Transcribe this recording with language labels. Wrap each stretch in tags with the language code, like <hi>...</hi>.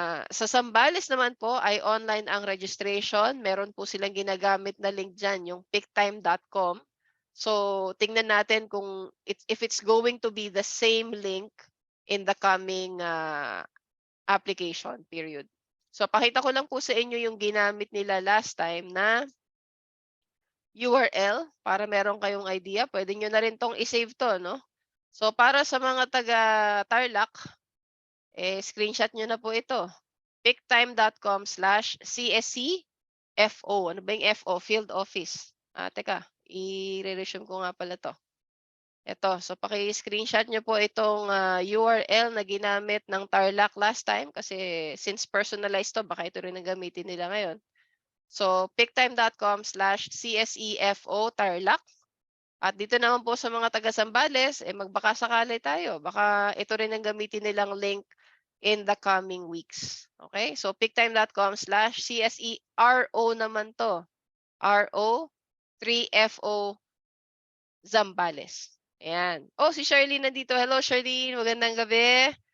<tl>Sa Sambales naman po ay online ang registration. Meron po silang ginagamit na link diyan, yung peaktime.com. So, tingnan natin kung</tl> <en>if it's going to be the same link in the coming, application period.</en> <tl>So, pakita ko lang po sa inyo yung ginamit nila last time na URL para meron kayong idea. Puwede niyo na rin 'tong i-save 'to 'no. So, para sa mga taga Tarlac, screenshot niyo na po ito. picktime.com/CSCFO. Ano ba yung FO? Field Office. Teka, ire-resume ko nga pala 'to. Eto, so paki-screenshot niyo po itong, URL na ginamit ng Tarlac last time kasi since personalized 'to baka ito rin ang gamitin nila ngayon. So, picktime.com/CSEFO Tarlac. At dito naman po sa mga taga Zambales, magbaka sakali tayo. Baka ito rin ang gamitin nilang link in the coming weeks. Okay? So, picktime.com/CSERO naman 'to. RO 3FO Zambales. Ayan. Oh, si Charlene nandito. Hello, Charlene. Magandang gabi.</tl>